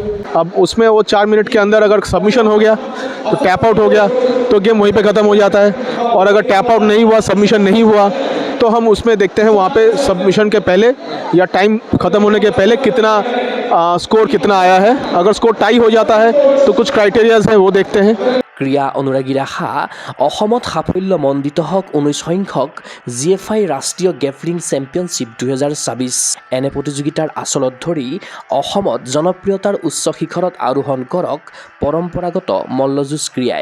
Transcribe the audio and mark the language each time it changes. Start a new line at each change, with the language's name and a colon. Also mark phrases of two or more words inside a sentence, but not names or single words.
Hindi: अब उसमें वो 4 मिनट के अंदर अगर सबमिशन हो गया तो
English: tap out
Hindi: हो गया तो गेम वहीं पे ख़त्म हो जाता है, और अगर
English: tap out
Hindi: नहीं हुआ, सबमिशन नहीं हुआ, तो हम उसमें देखते हैं वहाँ पे सबमिशन के पहले या टाइम ख़त्म होने के पहले कितना स्कोर कितना आया है। अगर
English: score tie
Hindi: हो जाता है तो कुछ क्राइटेरियाज हैं वो देखते हैं।
Assamese: ক্ৰীড়া অনুৰাগীৰ আশা অসমত সাফল্যমণ্ডিত হওক 19 সংখ্যক GFI ৰাষ্ট্ৰীয় গেফলিং চেম্পিয়নশ্বিপ 2026। এনে প্ৰতিযোগিতাৰ আচলত ধৰি অসমত জনপ্ৰিয়তাৰ উচ্চ শিখৰত আৰোহণ কৰক পৰম্পৰাগত মল্লযুঁজ ক্ৰীড়াই।